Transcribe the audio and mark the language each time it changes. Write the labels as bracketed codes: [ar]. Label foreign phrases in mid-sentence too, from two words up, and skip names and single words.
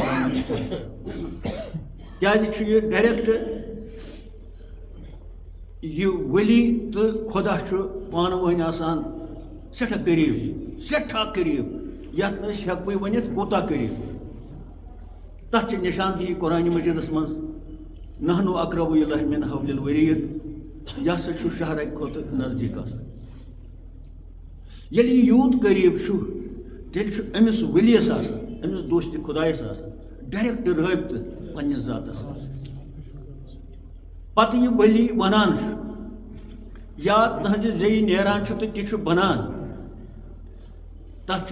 [ks] کیازِ یہ ڈائریکٹ یہ ولی تو خدا پانہ ؤنۍ آسان سٹھاہ قریب یتھ نہٕ أسۍ ہٮ۪کوٕے ؤنِتھ کوٗتاہ قریب تتھ چھِ نشاندہی قرآن مجیدس منٛز [ar] نحنُ اقرب الیہ من حبل الورید [ks] یہِ ہسا چھُ شہرٕ کھۄتہٕ نزدیٖک آسان ییٚلہِ یہِ یوٗت قریب چھُ تیٚلہِ چھُ أمِس ؤلیَس آسان أمِس دوستِ خۄدایَس آسان ڈائریکٹ رٲبطہٕ پننِس ذاتس پتہٕ یہِ ولی ونان یا تہنٛزِ زیٚیہِ نیران چھُ تہٕ تہِ چھُ بنان تتھ چھُ